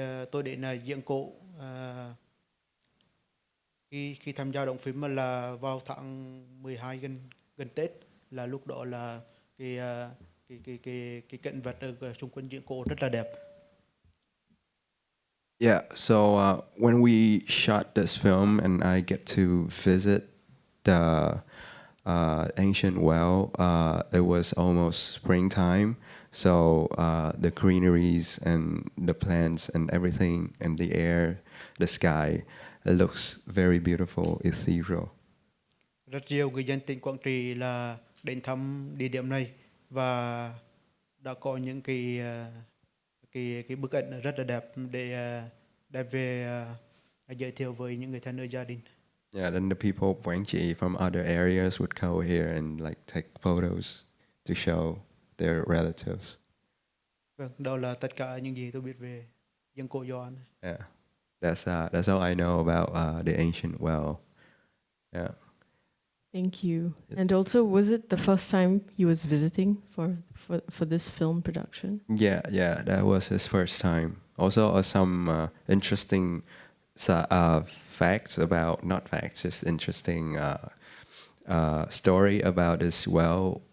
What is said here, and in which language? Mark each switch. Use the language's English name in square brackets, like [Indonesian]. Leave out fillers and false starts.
[Vietnamese] Tôi đến Giếng Cổ khi tham gia động phim mà là vào tháng 12 gần Tết, là lúc đó là cái cảnh vật ở xung quanh Giếng Cổ rất là đẹp. [English] Yeah, so when we shot this film and I get to visit the ancient well, it was almost springtime, so the greeneries and the plants and everything and the air, the sky, it looks very beautiful, ethereal. [Vietnamese] Rất nhiều người dân tỉnh Quảng Trị là đến thăm địa điểm này và đã có những cái bức ảnh rất là đẹp để đem về giới thiệu với những người thân ở gia đình. [English] Yeah, then the people of Quảng Trị from other areas would go here and like take photos to show their relatives. [Vietnamese] Vâng, đó là tất cả những gì tôi biết về Giếng Cổ Gioan. [English] Yeah, that's all I know about the ancient well. Yeah. Thank you. And also, was it the first time he was visiting for this film production? Yeah, that was his first time. Also, some interesting facts about, not facts, just interesting story about this well.